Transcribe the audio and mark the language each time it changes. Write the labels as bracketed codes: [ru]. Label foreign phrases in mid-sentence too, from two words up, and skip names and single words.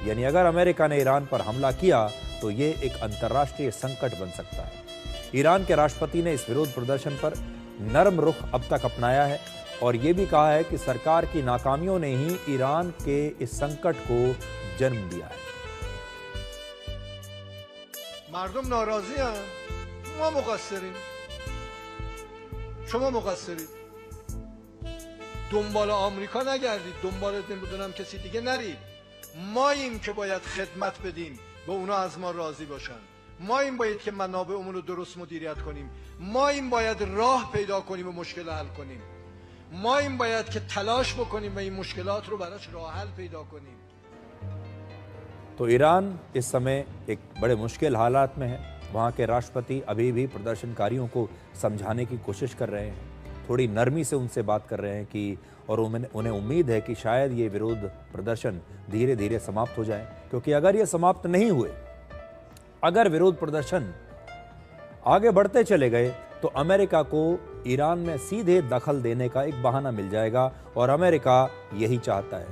[hi] यानी अगर अमेरिका ने ईरान पर हमला किया तो ये एक अंतर्राष्ट्रीय संकट बन सकता है। ईरान के राष्ट्रपति ने इस विरोध प्रदर्शन पर नरम रुख अब तक अपनाया है और ये भी कहा है कि सरकार की नाकामियों ने ही ईरान के इस संकट को जन्म दिया है। [fa] مردم ناراضی ان ما مقصریم شما مقصرید دنبال آمریکا نگردید دنبال نمیدونم کسی دیگه نرید ماییم که باید خدمت بدیم و اونا از ما راضی باشن ماییم باید که منابعمون رو درست مدیریت کنیم ماییم باید راه پیدا کنیم و مشکل حل کنیم ماییم باید که تلاش بکنیم و این مشکلات رو براش راه حل پیدا کنیم। [hi] तो ईरान इस समय एक बड़े मुश्किल हालात में है। वहाँ के राष्ट्रपति अभी भी प्रदर्शनकारियों को समझाने की कोशिश कर रहे हैं, थोड़ी नरमी से उनसे बात कर रहे हैं कि और उन्हें उम्मीद है कि शायद ये विरोध प्रदर्शन धीरे धीरे समाप्त हो जाए, क्योंकि अगर ये समाप्त नहीं हुए, अगर विरोध प्रदर्शन आगे बढ़ते चले गए तो अमेरिका को ईरान में सीधे दखल देने का एक बहाना मिल जाएगा और अमेरिका यही चाहता है।